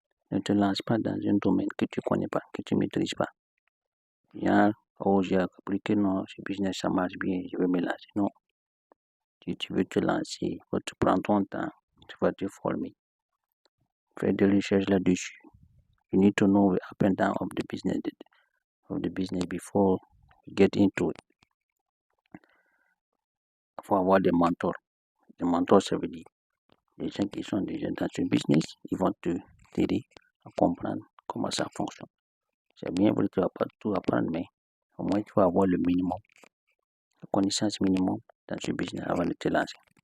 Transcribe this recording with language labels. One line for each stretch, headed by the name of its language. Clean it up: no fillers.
French: Ne te lance pas dans un domaine que tu ne connais pas, que tu ne maîtrises pas. Genre, oh j'ai appris que non, ce business ça marche bien, je vais me lancer. Non. Si tu veux te lancer, tu prends ton temps, tu vas te former. Fais des recherches là-dessus.
English: You need to know the up and down of the business before you get into it.
French: Il faut avoir des mentors. Des mentors, ça veut dire les gens qui sont déjà dans ce business, ils vont t'aider à comprendre comment ça fonctionne. C'est bien vrai que tu ne vas pas tout apprendre, mais au moins tu vas avoir le minimum, la connaissance minimum dans ce business avant de te lancer.